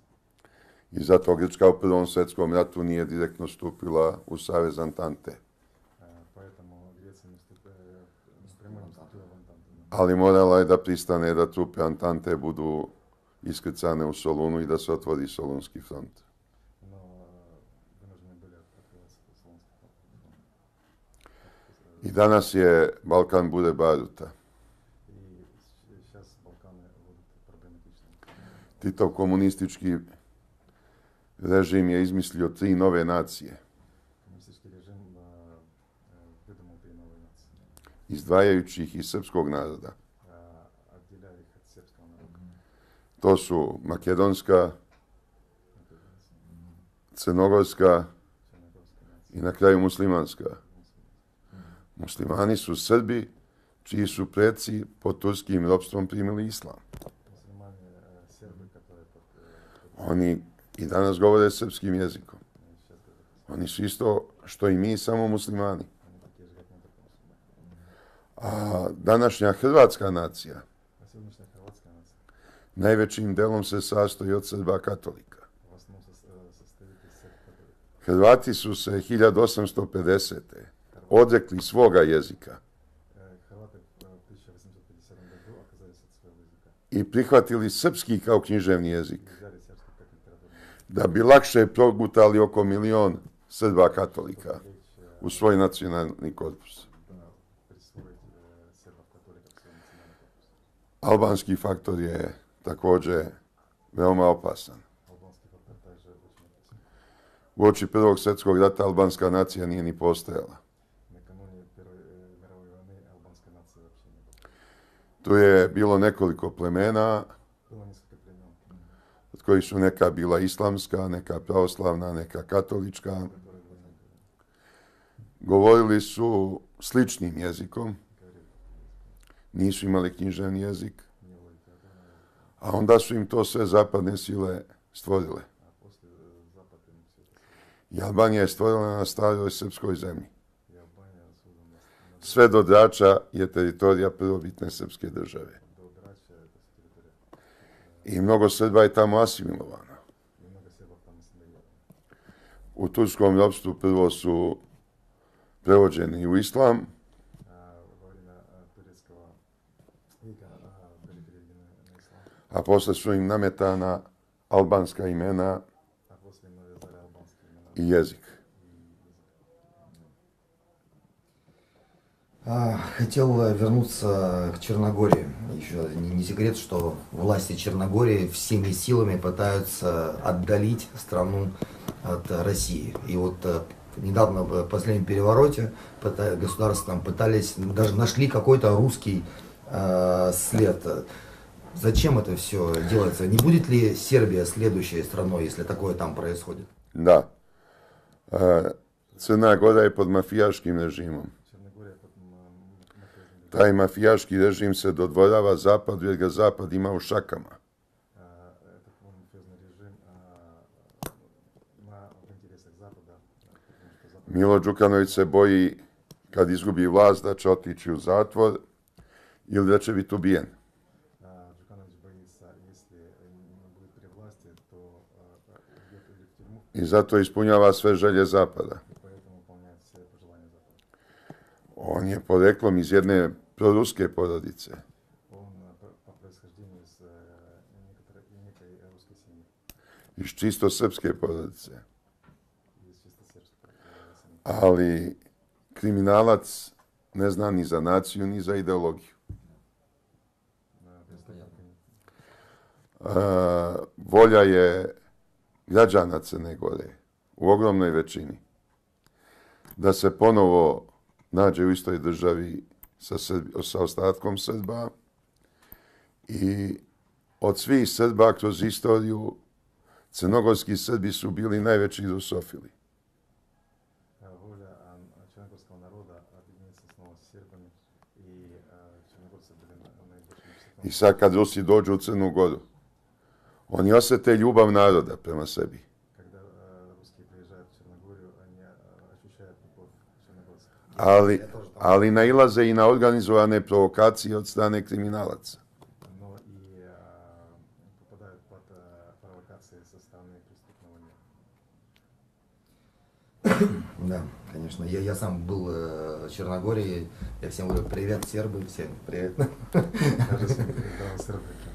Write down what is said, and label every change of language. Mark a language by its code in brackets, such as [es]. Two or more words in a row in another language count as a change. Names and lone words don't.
[sr] I zato Grčka u Prvom svjetskom ratu nije direktno stupila u Savez Antante. [ru] Поэтому Греция напрямую не вступила в Антанту. [sr] Ali morala je da pristane da trupe Antante budu iskrcane u Solunu i da se otvori Solunski front. [ru] Но вынуждены были открываться Солунский фронт. [sr] I danas je Balkan bude baruta. [ru] И сейчас Балканы будут проблематичными. [sr] Titov komunistički režim je izmislio 3 nove nacije, [ru] Коммунистический режим выдумал 3 новые нации, [sr] izdvajajući ih iz srpskog naroda. [ru] отделяя их от сербского народа. [sr] To su makedonska, crnogorska [ru] Черногорская нация. [sr] i na kraju muslimanska. Muslimani su Srbi čiji su preci pod turskim ropstvom primili islam. [ru] Мусульмане, сербы, которые [sr] Oni i danas govore srpskim jezikom. [ru] сейчас говорят, [sr] Oni su isto što i mi, samo muslimani. [ru] они такие же, как мы, только мусульмане. [sr] A današnja hrvatska nacija [ru] А сегодняшняя хорватская нация [sr] najvećim delom se sastoji od Srba katolika. [ru] в основном состоит из [sr] Hrvati su se 1850. odrekli svoga jezika [ru] Hrvate 1857 году отказались от своего языка. [sr] i prihvatili srpski kao književni jezik, [ru] Взяли сербский как литературный язык. [sr] da bi lakše progutali oko milion Srba katolika u svoj nacionalni korpus. [ru] Да, присвоить сербов-католиков свой национальный корпус. [sr] Albanski faktor je također veoma opasan. [ru] Албанский фактор также очень опасен. [sr] Uoči Prvog svjetskog rata albanska nacija nije ni postojala. [ru] Накануне Первой мировой войны албанской нации вообще не было. [sr] Tu je bilo nekoliko plemena, [ru] Было несколько племен, [sr] od kojih su neka bila islamska, neka pravoslavna, neka katolička. [ru] которые были, [sr] Govorili su sličnim jezikom, [ru] говорили, [sr] nisu imali književni jezik, [ru] не было литературного, [sr] a onda su im to sve zapadne sile stvorile. [ru] а после Запада им все это стало. [sr] I Albanija je stvorila na staroj srpskoj zemlji. [ru] И Албания создана на [sr] Sve do Drača je teritorija prvobitne srpske države. [ru] до Драча, это вся территория. [sr] I mnogo Srba je tamo asimilovano. [ru] И много сербов там ассимилировано. [sr] U turskom ropstvu prvo su prevođeni u islam, [ru] Во время турецкого ига были переведены на ислам, [sr] a posle su im nametana albanska imena [ru] а после им навязали албанские имена [sr] i jezik. [ru] и язык. Хотел вернуться к Черногории. Еще не секрет, что власти Черногории всеми силами пытаются отдалить страну от России. И вот недавно в последнем перевороте государство там пытались, даже нашли какой-то русский след. Зачем это все делается? Не будет ли Сербия следующей страной, если такое там происходит? [sr] Da. Crna Gora je pod mafijaškim režimom. [ru] Черногория под мафиозным режимом. [sr] Taj mafijaški režim se dodvorava zapadu jer ga zapad ima u šakama. [ru] Этот мафиозный режим в интересах Запада, потому что Запад [sr] Milo Đukanović se boji kad izgubi vlast da će otići u zatvor ili da će biti ubijen. [ru] Джуканович боится, если не будет при власти, то уйдет или в тюрьму, [sr] I zato ispunjava sve želje zapada. [ru] и поэтому выполняет все пожелания Запада. [sr] On je poreklom iz jedne proruske porodice. [ru] Он по происхождению из некой русской семьи, [sr] Iz čisto srpske porodice. [ru] из чисто сербской семьи. [sr] Ali kriminalac ne zna ni za naciju, ni za ideologiju. Volja je građana Crne Gore u ogromnoj većini da se ponovo nađe u istoj državi sa ostatkom Srba i od svih Srba kroz istoriju crnogorski Srbi su bili najveći rusofili. [ru] Воля черногорского народа объединиться снова с сербами, и черногорцы были наибольшим [sr] I sad kad Rusi dođu u Crnu Goru, oni osjete ljubav naroda prema sebi. [ru] Когда русские приезжают в Черногорию, они ощущают любовь черногорцев. [sr] Ali nailaze i na organizovane provokacije od strane kriminalaca. [ru] Но и попадают под провокации со стороны преступного мира. Да, конечно. Я сам был в Черногории. Я всем говорю, привет, сербы, всем привет. Даже когда он сербы.